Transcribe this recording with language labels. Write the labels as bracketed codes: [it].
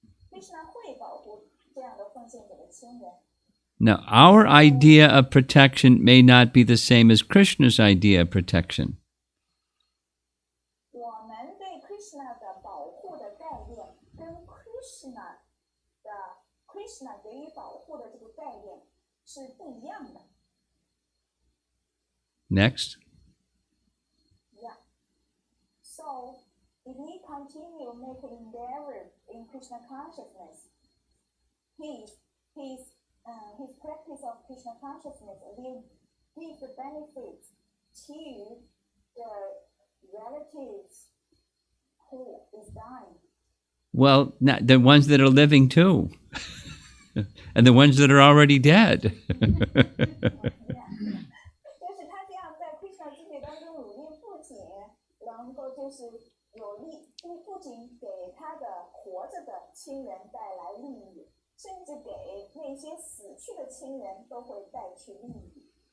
[zh] Krishna 会保护这样的奉献者的亲人。 [en] Now, our idea of protection may not be the same as Krishna's idea of protection. [zh] 我们对 Krishna 的保护的概念，跟 Krishna 给予保护的这个概念是不一样的。 [en] Next. Yeah. So, if we continue making endeavor in Krishna consciousness, his practice of Krishna consciousness will give the benefits to the relatives who is dying. Well, the ones that are living too. And the ones that are already dead. [zh] 就是他这样在 Krishna 知觉当中努力，不仅能够就是有利，不仅给他的活着的亲人带来利益，甚至给那些死去的亲人都会带去利益。